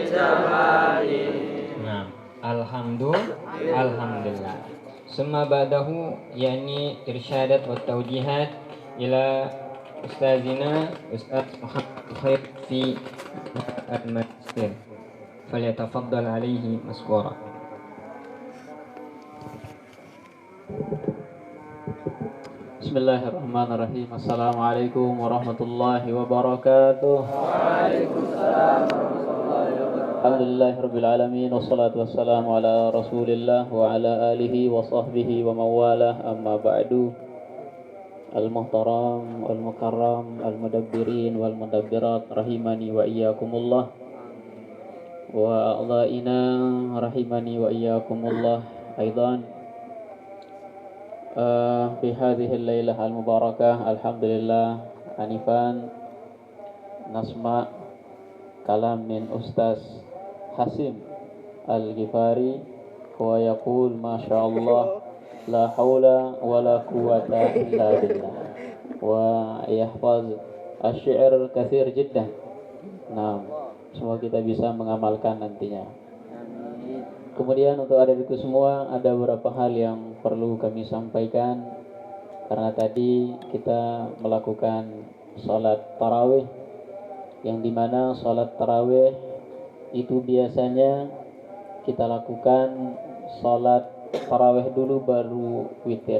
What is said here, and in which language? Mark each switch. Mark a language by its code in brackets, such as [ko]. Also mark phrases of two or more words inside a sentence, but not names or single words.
[id] Nah, alhamdulillah. [ar] ثم بعده يعني إرشادات وتوجيهات إلى أستاذنا أستاذ محمد خير في الماجستير. فليتفضل عليه مشكورا. بسم الله الرحمن الرحيم. السلام عليكم ورحمة الله وبركاته. الحمد لله رب العالمين والصلاة والسلام على رسول الله وعلى آله وصحبه ومن والاه أما بعد. المحترم المكرم المدبرين والمدبرات رحمني وإياكم الله وأعضائنا رحمني وإياكم الله أيضا. في هذه الليلة المباركة الحمد لله أنفا نسمع كلام من أستاذ هاشم الغفاري ويقول ما شاء الله لا حول ولا قوة إلا بالله ويحفظ الشعر كثير جدا. [id] Nah, semoga kita bisa mengamalkan nantinya. Kemudian untuk adik-adikku semua, ada beberapa hal yang perlu kami sampaikan karena tadi kita melakukan salat tarawih, yang dimana salat tarawih itu biasanya kita lakukan salat tarawih dulu baru witir.